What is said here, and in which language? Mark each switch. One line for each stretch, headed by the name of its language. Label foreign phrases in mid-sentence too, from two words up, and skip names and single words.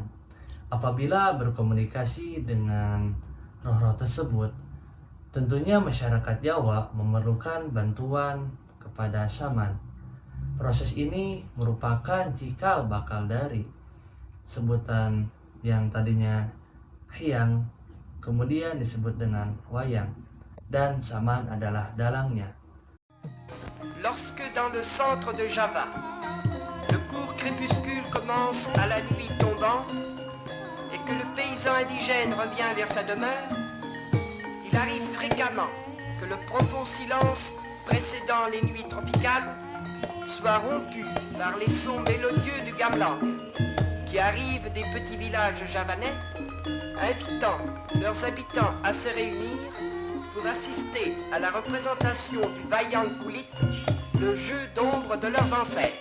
Indonesian: Apabila berkomunikasi dengan roh-roh tersebut, tentunya masyarakat Jawa memerlukan bantuan kepada saman. Proses ini merupakan cikal bakal dari sebutan yang tadinya hyang kemudian disebut dengan wayang, dan saman adalah dalangnya.
French: Lorsque dans le centre de Java, le court crépuscule commence à la nuit tombante et que le paysan indigène revient vers sa demeure, il arrive fréquemment que le profond silence précédant les nuits tropicales soit rompu par les sons mélodieux du gamelan qui arrivent des petits villages javanais, invitant leurs habitants à se réunir pour assister à la représentation du Wayang Kulit, le jeu d'ombre de leurs ancêtres.